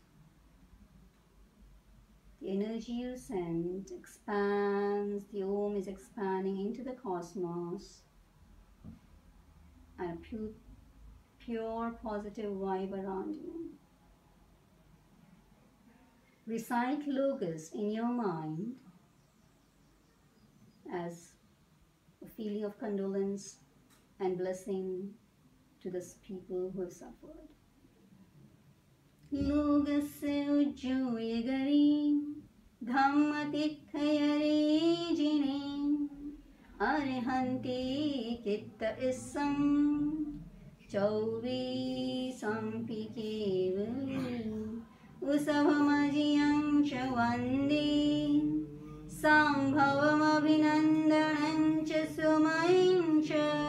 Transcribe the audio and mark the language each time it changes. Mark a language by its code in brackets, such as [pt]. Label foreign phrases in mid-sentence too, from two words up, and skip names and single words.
[en] The energy you send expands, the Om is expanding into the cosmos, and a pure positive vibe around you. Recite logos in your mind as a feeling of condolence and blessing to the people who have suffered. [pra] Logasya ujjoya gari dhamma tithayare jine arhanti kitta isam chauvi sampi kevali usavamajiyam cha vande sambhavam abhinandanam cha sumayam cha